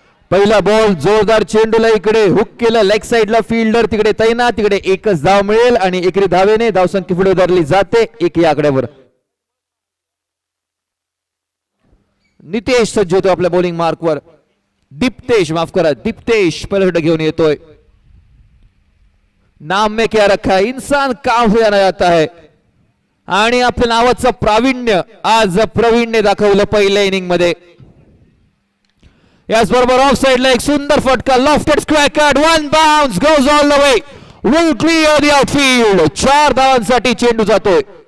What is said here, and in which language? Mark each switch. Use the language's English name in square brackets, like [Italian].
[Marathi] पहिला बॉल, जोरदार चेंडूला इकडे हुक केलं, लेग साइडला फिल्डर तिकडे तैनात, तिकडे एकच धाव मिळेल आणि एकरी धावेने धावसंख्या पुढे धरली जाते 1 या आकड्यावर. नितेश सज्ज होतो आपल्या बॉलिंग मार्कवर. दीप्तेश, माफ करा, दीप्तेश पहिला षटक घेऊन येतोय. [Hindi] नाम में क्या रखा है, इंसान काम हो जाना जाता है. [Marathi] आणि आपल्या नावाचं प्रावीण्य आज प्रवीणने दाखवलं पहिल्या इनिंग मध्ये. याचबरोबर ऑफ साइडला एक सुंदर फटका, [English] Lofted square cut, one bounce goes all the way, will clear the outfield. [Marathi] 4 धावांसाठी चेंडू जातोय.